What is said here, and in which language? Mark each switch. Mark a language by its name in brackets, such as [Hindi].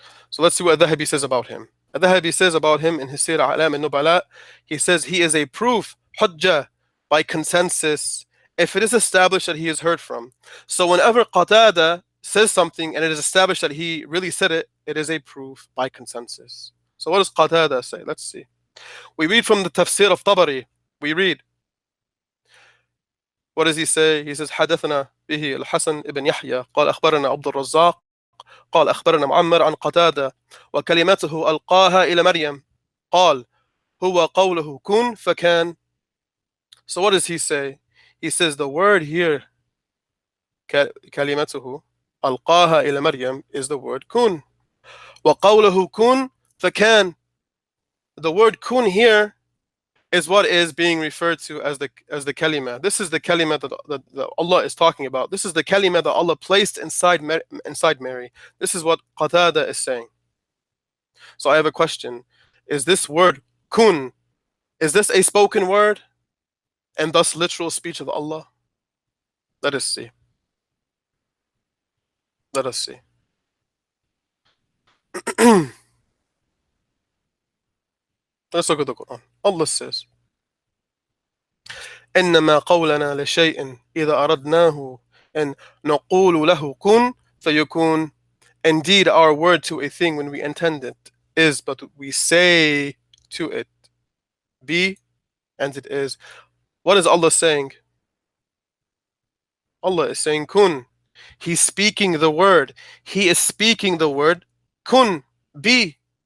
[English] So let's see what 𝗧𝗦𝗣𝗑𝗕 says about him. 𝗧𝗦𝗣𝗑𝗕 says about him in his Sir A'lam al-Nubala, he says he is a proof, hujjah, by consensus, if it is established that he is heard from. So whenever Qatada says something and it is established that he really said it, it is a proof by consensus. So what does Qatada say? Let's see. We read from the tafsir of Tabari. We read. What does he say? He says, [Arabic] حدثنا به الحسن ابن يحيى قال أخبرنا عبد الرزاق قال أخبرنا معمر عن قتادة وكلمته ألقاها إلى مريم قال هو قوله كن فكان. [English] So what does he say? He says the word here [Arabic] كلمته ألقاها إلى مريم [English] is the word kun. [Arabic] وقوله كن فكان. [English] The word kun here is what is being referred to as the kalima. This is the kalima that Allah is talking about. This is the kalima that Allah placed inside Mary. This is what Qatada is saying. So I have a question. Is this word kun, is this a spoken word and thus literal speech of Allah? Let us see. Let us see. Let's look at the Quran. Allah says, [Arabic] إنما قولنا لشيء إذا أردناه أن نقول له كن فيكون. [English] Indeed, our word to a thing when we intend it is, but we say to it, be, and it is. What is Allah saying? Allah is saying kun. He's speaking the word. He is speaking the word kun, be.